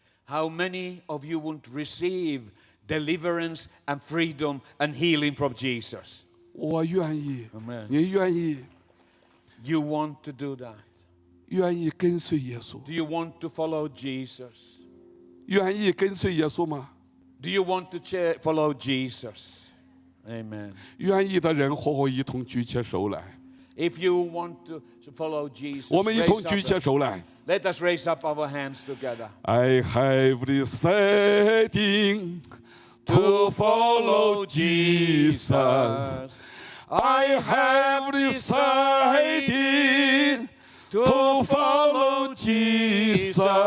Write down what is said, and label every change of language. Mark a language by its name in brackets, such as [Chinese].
[English] How many of you would receive deliverance and freedom and healing from Jesus? [Chinese] 我愿意 [English] Amen. [Chinese] 你愿意 [English] You want to do that? [Chinese] 愿意跟随耶稣？ [English] Do you want to follow Jesus? [Chinese] 愿意跟随耶稣吗？ [English] Do you want to follow Jesus? Amen. [Chinese] 愿意的人和我一同举起手来， [English] If you want to follow Jesus, [Chinese] 我们一 [English] raise [Chinese] 同 [English] up [Chinese] 举起手来。 [English] let us raise up our hands together. I have decided to follow Jesus. I have decided to follow Jesus.